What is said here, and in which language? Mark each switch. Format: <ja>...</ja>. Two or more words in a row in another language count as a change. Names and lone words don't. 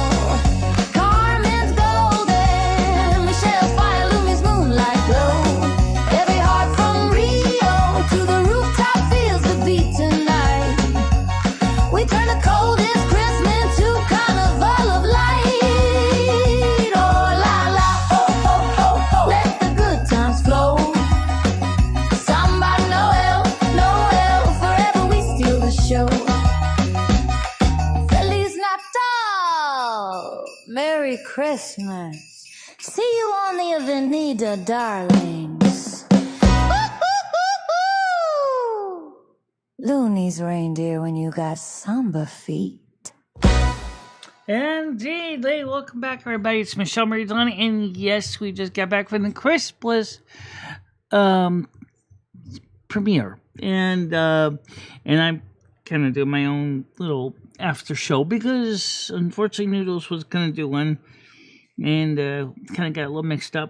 <en>Carmen's golden, Michelle fire, Lumi's moonlight glow. Every heart from Rio to the rooftop feels the beat tonight. We turn the coldest Christmas to carnival of light. Oh la la, ho ho ho ho, let the good times flow. Samba Noel, Noel, forever we steal the show.</en> <pt>Feliz Natal,</pt> <en>Merry Christmas. See you on the Avenida, darlings. Woo-hoo-hoo-hoo! Looney's reindeer when you got samba feet. Indeed, hey, welcome back, everybody. It's Michele Marie Dalene, and yes, we just got back from the Chris Bliss premiere, and I'm kind of doing my own little after show because unfortunately Noodles was gonna do one, and kind of got a little mixed up.</en>